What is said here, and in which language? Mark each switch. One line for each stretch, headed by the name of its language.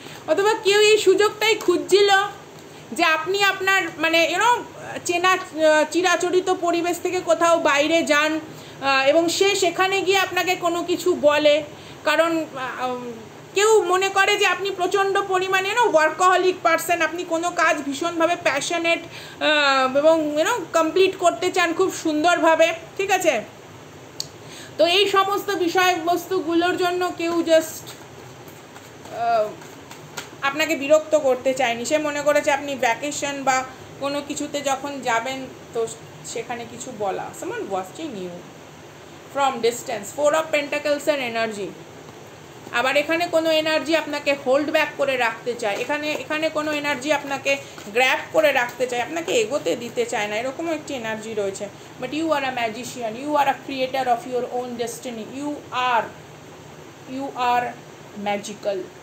Bangla: অথবা কেউ এই সুযোগটাই খুঁজছিল যে আপনি আপনার মানে চেনা চিরাচরিত পরিবেশ থেকে কোথাও বাইরে যান এবং সে সেখানে গিয়ে আপনাকে কোনো কিছু বলে, কারণ কেউ মনে করে যে আপনি প্রচণ্ড পরিমাণে ওয়ার্কহলিক পারসন, আপনি কোনো কাজ ভীষণভাবে প্যাশনেট এবং কমপ্লিট করতে চান খুব সুন্দরভাবে, ঠিক আছে। তো এই সমস্ত বিষয়বস্তুগুলোর জন্য কেউ জাস্ট আপনাকে বিরক্ত করতে চায়নি, সে মনে করেছে আপনি ভ্যাকেশন বা কোনো কিছুতে যখন যাবেন তো সেখানে কিছু বলা।
English: someone watching you from distance, 4 of Pentacles
Bangla: এর এনার্জি। আবার এখানে কোনো এনার্জি আপনাকে হোল্ড ব্যাক করে রাখতে চায়, এখানে কোনো এনার্জি আপনাকে গ্র্যাব করে রাখতে চায়, আপনাকে এগোতে দিতে চায় না, এরকমও একটি এনার্জি রয়েছে।
English: But you are a magician, you are a creator of your own destiny, you are magical.